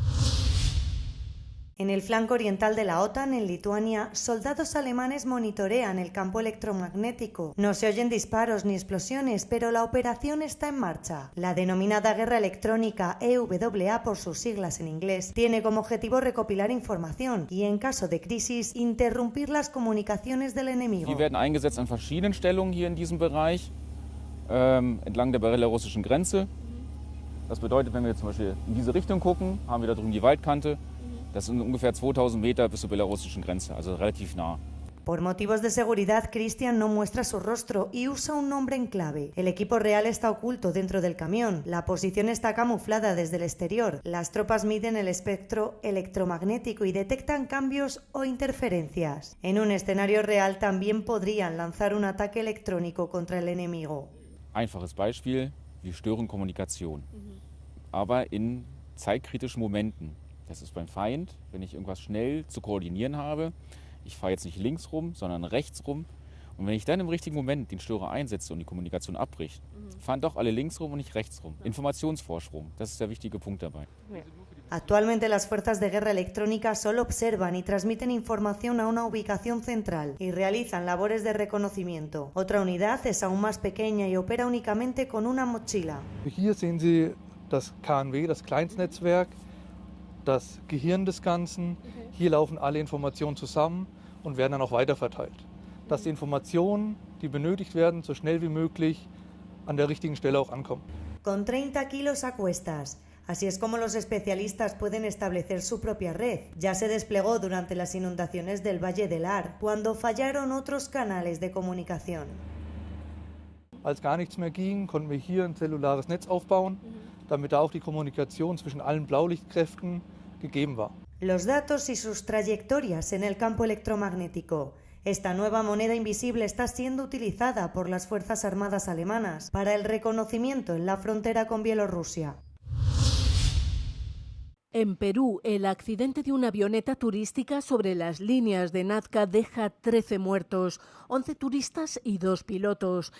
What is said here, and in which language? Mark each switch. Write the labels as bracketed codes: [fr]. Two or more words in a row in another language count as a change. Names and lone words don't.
[es] En el flanco oriental de la OTAN, en Lituania, soldados alemanes monitorean el campo electromagnético. No se oyen disparos ni explosiones, pero la operación está en marcha. La denominada guerra electrónica, EWA por sus siglas en inglés, tiene como objetivo recopilar información y, en caso de crisis, interrumpir las comunicaciones del enemigo. [de] Die werden eingesetzt an verschiedenen Stellungen hier in diesem Bereich, entlang der belarussischen Grenze. Das bedeutet, wenn wir zum Beispiel in diese Richtung gucken, haben wir da drüben die Waldkante. Das sind ungefähr 2000 Meter bis zur belarussischen Grenze, also relativ nah. [es] Por motivos de seguridad, Christian no muestra su rostro y usa un nombre en clave. El equipo real está oculto dentro del camión. La posición está camuflada desde el exterior. Las tropas miden el espectro electromagnético y detectan cambios o interferencias. En un escenario real también podrían lanzar un ataque electrónico contra el enemigo. [de] Einfaches Beispiel, wir stören Kommunikation, aber in zeitkritischen Momenten. Das ist beim Feind, wenn ich irgendwas schnell zu koordinieren habe. Ich fahre jetzt nicht links rum, sondern rechts rum. Und wenn ich dann im richtigen Moment den Störer einsetze und die Kommunikation abbricht, fahren doch alle links rum und nicht rechts rum. Informationsvorsprung, das ist der wichtige Punkt dabei. [es] Actualmente las fuerzas de guerra electrónica solo observan y transmiten información a una ubicación central y realizan labores de reconocimiento. Otra unidad es aún más pequeña y opera únicamente con una mochila. [de] Hier sehen Sie das KNW, das Kleinstnetzwerk, das Gehirn des Ganzen. Hier laufen alle Informationen zusammen und werden dann auch weiterverteilt. Dass die Informationen, die benötigt werden, so schnell wie möglich an der richtigen Stelle auch ankommen. [es] Con 30 kilos a cuestas. Así es como los especialistas pueden establecer su propia red. Ya se desplegó durante las inundaciones del Valle del Ar, cuando fallaron otros canales de comunicación. [de] Als gar nichts mehr ging, konnten wir hier ein zellulares Netz aufbauen, damit da auch die Kommunikation zwischen allen Blaulichtkräften gegeben war. [es] Los datos y sus trayectorias en el campo electromagnético. Esta nueva moneda invisible está siendo utilizada por las Fuerzas Armadas alemanas para el reconocimiento en la frontera con Bielorrusia. En Perú, el accidente de una avioneta turística sobre las líneas de Nazca deja 13 muertos, 11 turistas y 2 pilotos.